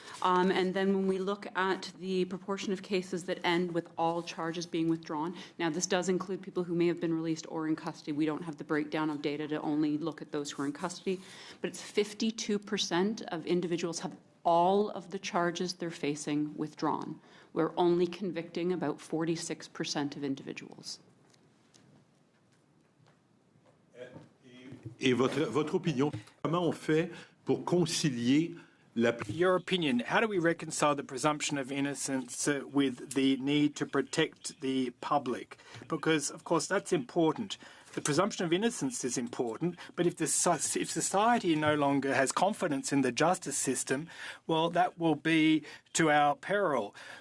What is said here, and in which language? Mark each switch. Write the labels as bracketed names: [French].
[English] And then when we look at the proportion of cases that end with all charges being withdrawn, now this does include people who may have been released or in custody. We don't have the breakdown of data to only look at those who are in custody, but it's 52% of individuals have all of the charges they're facing withdrawn. We're only convicting about 46% of individuals. [French] Et votre opinion, comment on fait pour concilier la... [English] Your opinion, how do we reconcile the presumption of innocence with the need to protect the public? Because, of course, that's important. The presumption of innocence is important, but if society no longer has confidence in the justice system, well, that will be to our peril.